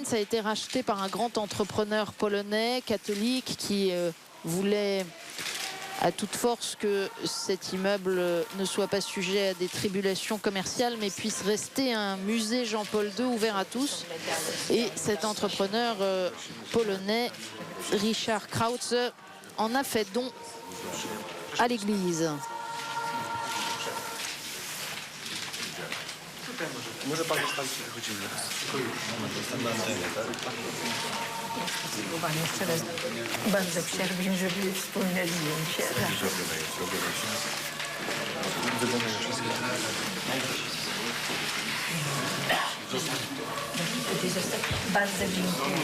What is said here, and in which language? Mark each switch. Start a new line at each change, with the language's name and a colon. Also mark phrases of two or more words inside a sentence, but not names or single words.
French: Ça a été racheté par un grand entrepreneur polonais catholique qui voulait à toute force que cet immeuble ne soit pas sujet à des tribulations commerciales mais puisse rester un musée Jean-Paul II ouvert à tous. Et cet entrepreneur polonais, Richard Krautz, en a fait don à l'église.
Polish: Może pan zostawić wychodzimy. Pan jeszcze raz bardzo przerwę, żeby wspólne zdjęcie. Bardzo dziękuję.